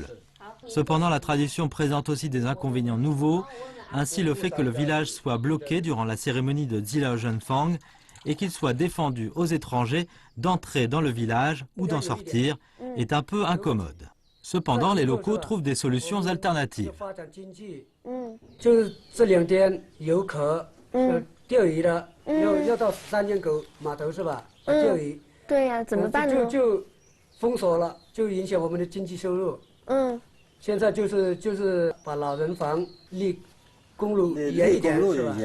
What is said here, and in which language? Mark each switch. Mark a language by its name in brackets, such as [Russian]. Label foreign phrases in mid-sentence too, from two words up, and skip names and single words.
[French] Cependant, la tradition présente aussi des inconvénients nouveaux. Ainsi, le fait que le village soit bloqué durant la cérémonie de Ji Lao Zhan Fang et qu'il soit défendu aux étrangers d'entrer dans le village ou d'en sortir est un peu incommode. Cependant, les locaux trouvent des solutions alternatives. [Chinese] 就是这2天游客钓鱼的，要到3间口码头是吧？钓鱼。对呀，怎么办呢？就封锁了，就影响我们的经济收入。现在就是把老人房离公路远一点是吧？